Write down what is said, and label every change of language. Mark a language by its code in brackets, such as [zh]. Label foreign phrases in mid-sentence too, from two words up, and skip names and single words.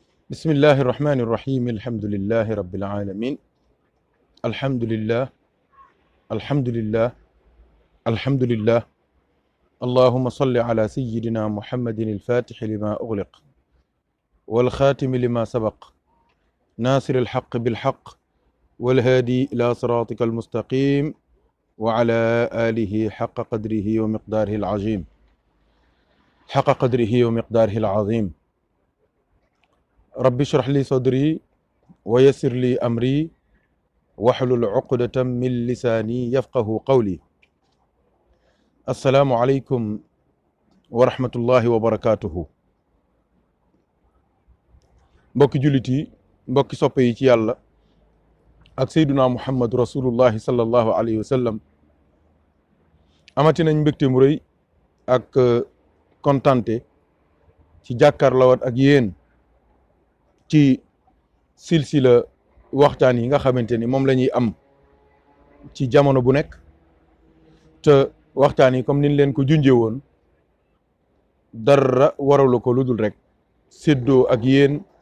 [ar] بسم الله الرحمن الرحيم الحمد لله رب العالمين الحمد لله الحمد لله الحمد لله اللهم صل على سيدنا محمد الفاتح لما أغلق والخاتم لما سبق ناصر الحق بالحق والهادي إلى صراطك المستقيم وعلى آله حق قدره ومقداره العظيم حق قدره ومقداره العظيم رب اشرح لي صدري ويسر لي أمري واحلل عقدة من لساني يفقه قولي السلام عليكم ورحمة الله وبركاته mbokki [wo] jullit yi mbokki soppe yi ci yàlla ak [ar] سيدنا محمد رسول الله صلى الله عليه وسلم [wo] amati nañ mbégte mu rëy ak kontante ci jàkkaarloowaat ak yéen ci silsila waxtaan yi nga xamante ni moom la ñuy am ci jamono bu nekk te waxtaan yi comme niñ leen ko junjee woon dara waralu ko lu dul rek séddoo ak yéen